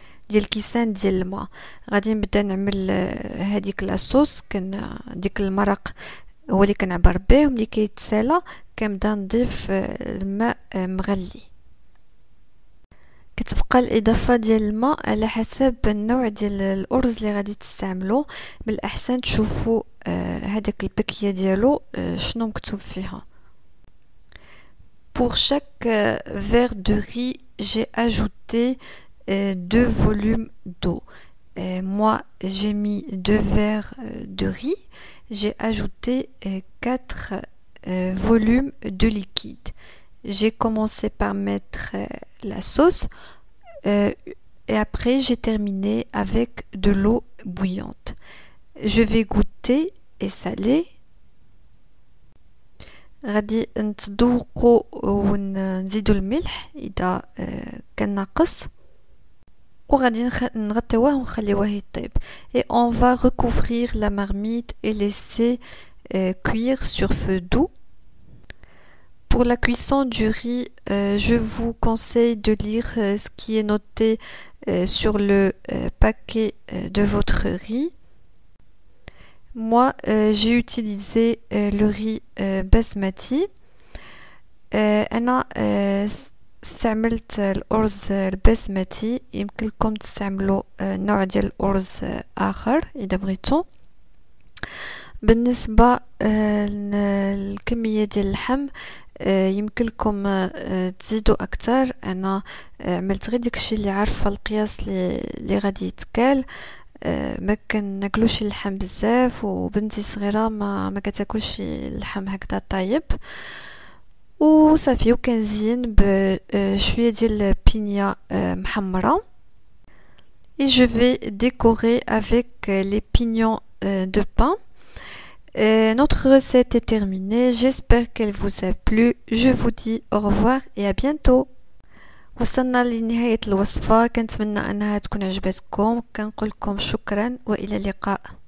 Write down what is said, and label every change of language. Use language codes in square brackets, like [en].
[ar] ديال كيسان ديال الماء. غادي نبدا نعمل هذيك لاصوص ديك المرق هو اللي كنعبر به، وملي كيتسالى كنبدا نضيف الماء مغلي. كتبقى الاضافه ديال الماء على حسب النوع ديال الارز اللي غادي تستعملوا. من الاحسن تشوفوا هذاك البكيه ديالو شنو مكتوب فيها. [fr] Pour chaque verre de riz, j'ai ajouté 2 volumes d'eau. Moi, j'ai mis 2 verres de riz. J'ai ajouté 4 volumes de liquide. J'ai commencé par mettre la sauce et après j'ai terminé avec de l'eau bouillante. Je vais goûter et saler. [ar] غادي نتذوقوا ونزيدوا الملح اذا كان ناقص، وغادي نغطيوه ونخليوه يطيب. [fr] Et on va recouvrir la marmite et laisser cuire sur feu doux. Pour la cuisson du riz, je vous conseille de lire ce qui est noté sur le paquet de votre riz. Moi, j'ai utilisé le riz basmati. [ar] أنا استعملت الأرز البسمتي. يمكنكم تستعملوا نوع ديال الأرز آخر إذا بغيتوا. بالنسبة للكمية ديال اللحم يمكنكم تزيدوا أكثر. أنا عملت غير داكشي اللي عارفة القياس اللي غادي يتكال. ما كناكلوش اللحم بزاف، وبنتي صغيره ما كتاكلش اللحم هكذا طايب. وصافي وكنزين بشويه ديال بينيا محمره. [fr] Et je vais décorer avec les pignons de pain. Notre recette est terminée. J'espère qu'elle vous a plu. Je vous dis au revoir et à bientôt. [ar] وصلنا لنهاية الوصفة، كنتمنى أنها تكون عجبتكم. كنقول لكم شكرا وإلى اللقاء.